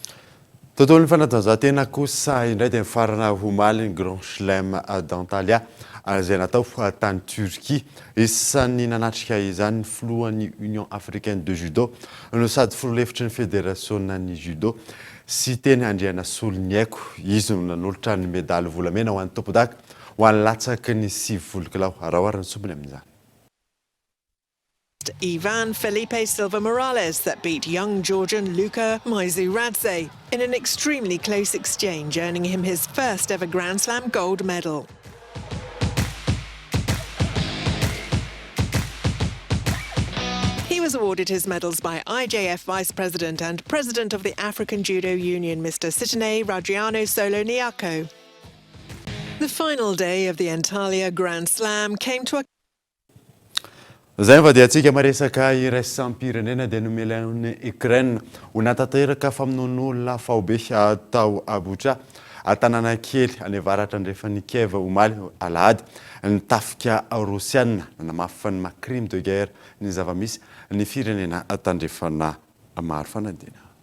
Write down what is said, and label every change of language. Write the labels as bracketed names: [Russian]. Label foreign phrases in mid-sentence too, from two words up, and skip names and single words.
[Malagasy] Tontolon'ny fanatanjahantena kosa indray dia mifarana omaly ny Grand Chelem d'Antalya izay natao tany Turquie isan'ny nanatrika izany filohan'ny Union africaine de judo no sady filohelefitry ny fédération-ny judo sy teny andriana solony aiko izy no nanolotra ny médaille volamena ho an'ny tompo-daka ho an'ny latsaky ny 5 volokilao arahoarany sombony amin'izany. [English] Ivan Felipe Silva Morales that beat young Georgian Luka Maizuradze in an extremely close exchange, earning him his first ever Grand Slam gold medal. He was awarded his medals by IJF Vice President and President of the African Judo Union, Mr. Sitine Ragiano Soloniako. The final day of the Antalya Grand Slam came to a [Malagasy] Zay va dia antsika maresaka iraisam-pirenena dia nomelan'ny Ukraine ho natateraka famonoan'olona Vaovao tao Abuja tanàna kely any avaratra andrefan'ny Kiev omaly alahady nitafika Rosiana nanamafy ny [French] crime de guerre [Malagasy] ny zavamisy ny firenena tandrefana maro fanadina.